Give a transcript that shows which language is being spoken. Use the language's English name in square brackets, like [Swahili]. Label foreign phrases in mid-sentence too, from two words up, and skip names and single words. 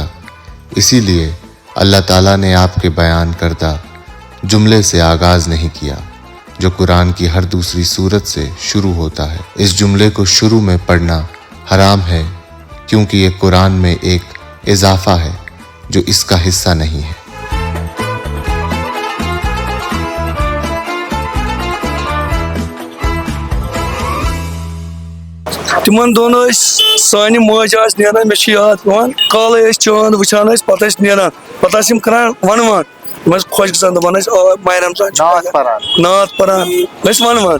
[Urdu] اسی لیے اللہ تعالیٰ نے آپ کے بیان کردہ جملے سے آغاز نہیں کیا جو قرآن کی ہر دوسری سورت سے شروع ہوتا ہے. اس جملے کو شروع میں پڑھنا حرام ہے کیونکہ یہ قرآن میں ایک اضافہ ہے جو اس کا حصہ نہیں ہے. [Kashmiri] تمن دۄہن ٲسۍ سانہِ ماجہِ آسہٕ نیران مےٚ چھِ یاد پیٚوان کالے ٲسۍ چاند وٕچھان ٲسۍ پتہٕ ٲسۍ نیران پتہٕ ٲسۍ یِم کران ونوان یِم ٲسۍ خۄش گژھان دپان ٲسۍ ماہِ رمضان چھُ نعت پران ٲسۍ ونوان.